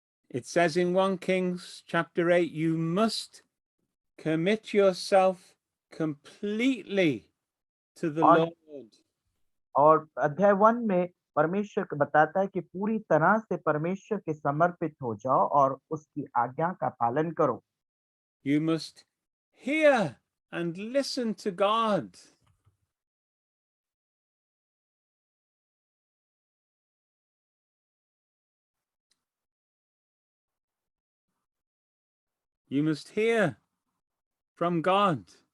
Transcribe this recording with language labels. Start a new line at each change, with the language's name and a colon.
English: It says in 1 Kings chapter 8, you must commit yourself completely to the Lord.
Hindi: और अध्याय 1 में परमेश्वर बताता है कि पूरी तरह से परमेश्वर के समर्पित हो जाओ और उसकी आज्ञा का पालन करो.
English: You must hear and listen to God. You must hear from God.